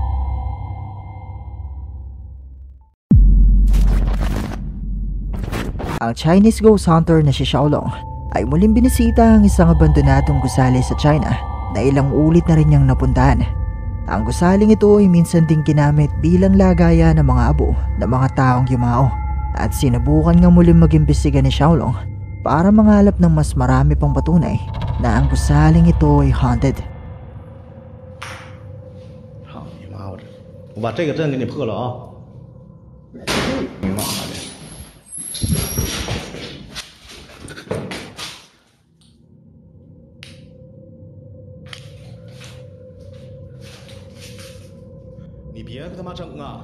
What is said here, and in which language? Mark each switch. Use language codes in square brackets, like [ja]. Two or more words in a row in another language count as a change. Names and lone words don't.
[tl] Ang [en] Chinese ghost hunter [tl] na si Xiaolong ay muling binisita ang isang abandonadong gusali sa China na ilang ulit na rin niyang napuntahan. Ang gusaling ito ay minsan ding ginamit bilang lagayan ng mga abo ng mga taong yumao at sinubukan nga muling mag-imbestiga ni Xiaolong para mangalap ng mas marami pang patunay na ang gusaling ito ay haunted. [zh] 好你妈我把这个阵给你破了啊！你妈的！你别他妈整啊！